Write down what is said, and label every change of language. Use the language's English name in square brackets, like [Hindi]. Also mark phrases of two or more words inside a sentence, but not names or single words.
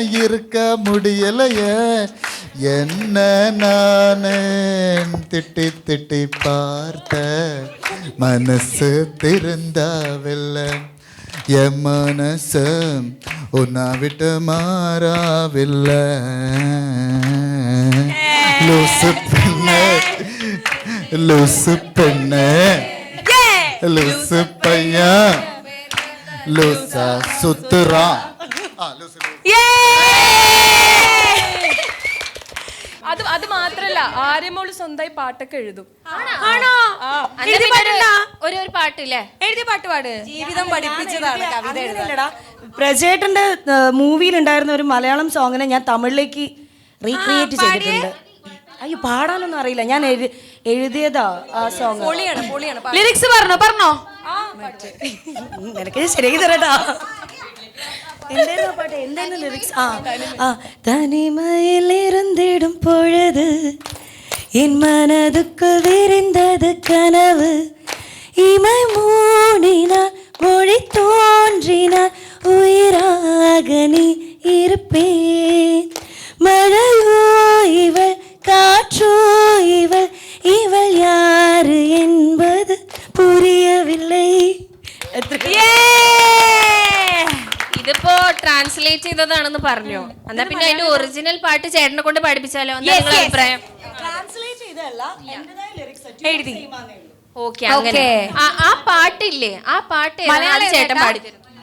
[Tamil] இருக்க முடியலையே என்ன நானே திட்டி பார்த்த மனசு திருந்தாவில்லை என் மனசு உன்னை விட்டு மாறாவில்லை லூசு பெண்ணே லூசு பையன் லூசா சுத்துறா. [Malayalam] അത് മാത്രല്ല ആര്യമോള് സ്വന്തമായി പാട്ടൊക്കെ എഴുതും. ആണോ? ഒരു പാട്ടില്ലേ? എഴുതിയ പാട്ട് പാട്. ജീവിതം പഠിപ്പിച്ചതാണ് കവിത എഴുതാൻ. പ്രജേട്ടന്റെ മൂവിയിൽ ഉണ്ടായിരുന്ന ഒരു മലയാളം സോങ്ങിനെ ഞാൻ തമിഴിലേക്ക് റീക്രിയേറ്റ് ചെയ്തിട്ടുണ്ട്. അയ്യോ, പാടാനൊന്നും അറിയില്ല, ഞാൻ എഴുതിയതാ ആ സോങ്. പൊളിയാണ്. ലിറിക്സ് പറഞ്ഞോ. നിനക്ക് ശരിയാക്കി തരട്ടാ. എന്തായിരുന്നു ലിറിക്സ്? [Tamil] தனிமையில் இருந்திடும் பொழுது என் மனதுக்குள் விரிந்தது கனவு இமை மூடினார் மொழி தோன்றினார் உயிராக நீ இருப்பேன் மழையோ இவள் காற்றோ இவள் யாரு என்பது புரியவில்லை. [Malayalam] ഇതിപ്പോ ട്രാൻസ്ലേറ്റ് ചെയ്തതാണെന്ന് പറഞ്ഞു. എന്നാ പിന്നെ അതിന്റെ ഒറിജിനൽ പാട്ട് ചേട്ടനെ കൊണ്ട് പഠിപ്പിച്ചാലോ? അഭിപ്രായം? എഴുതി. ഓക്കെ, അങ്ങനെ. ആ പാട്ടില്ലേ, ആ പാട്ട് ചേട്ടൻ പാടിത്തരും.